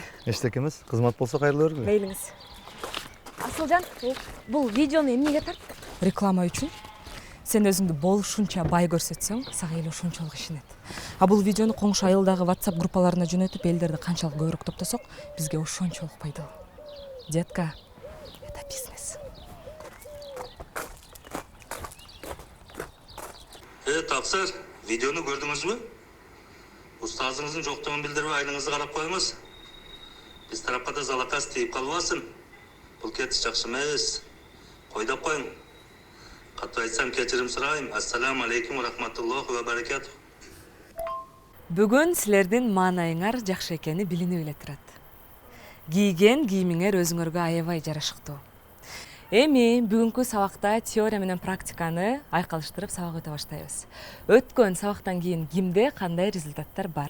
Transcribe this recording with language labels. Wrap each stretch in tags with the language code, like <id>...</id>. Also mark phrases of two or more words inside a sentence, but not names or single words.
<ky>Эчтекемиз, кызмат болсо кайрылып көргүлө. Мейлиңиз. Асылжан, бул видеону эмнеге тарттың? Реклама үчүн. Сен өзүңдү болушунча бай көрсөтсөң, сага эл ошончолук ишенет. А бул видеону коңшу айылдагы WhatsApp группаларына жөнөтүп, элдерди канчалык көбүрөөк топтосок, бизге ошончолук пайдалуу.</ky> <ru>Детка, это бизнес.</ru> <ky>Таксыр, видеону көрдүңүзбү? Устазыңыздын жоктугун билдирип айлыңызды карап коюңуз. Биз тарапка да залакас тийип калбасын. Бул кетиш жакшы эмес. Койдоп коюң. Катуу айтсам кечирим сурайм.</ky> <ar>السلام عليكم ورحمة الله وبركاته.</ar> <ky>Бүгүн силердин маанайыңар жакшы экени билинип эле турат. Кийген кийимиңер өзүңөргө аябай жарашыктуу. Эми бүгүнкү сабакта теория менен практиканы айкалыштырып сабак өтө баштайбыз. Өткөн сабактан кийин кимде кандай результаттар бар?</ky>